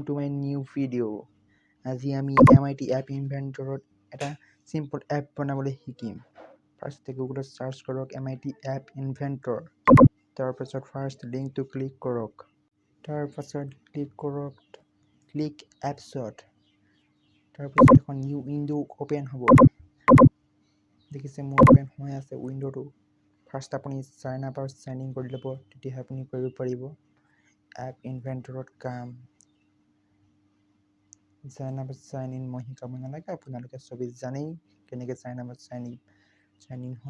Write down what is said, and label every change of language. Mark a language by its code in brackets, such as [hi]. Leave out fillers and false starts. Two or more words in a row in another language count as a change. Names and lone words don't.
[en] new video. [as] আজি আমি MIT App Inventor এটা [en] simple app [as] বনাবলৈ শিকিম। [en] First Google search [as] কৰক MIT App Inventor। তাৰপিছত [en] first link to click [as] কৰক। তাৰপিছত click কৰক click appsত। তাৰপিছত এখন [en] new window open [as] হ'ব। দেখিছে মোৰ open হৈ আছে উইন্ডোটো। ফাৰ্ষ্ট আপুনি [en] sign up [as] আৰু [en] sign in [as] কৰি ল'ব, তেতিয়া আপুনি কৰিব পাৰিব এপ ইনভেন্টৰত কাম। [en] sign up sign in [as] মই শিকাব নালাগে, আপোনালোকে চবেই জানেই কেনেকৈ [en] sign up sign in [as] হয়।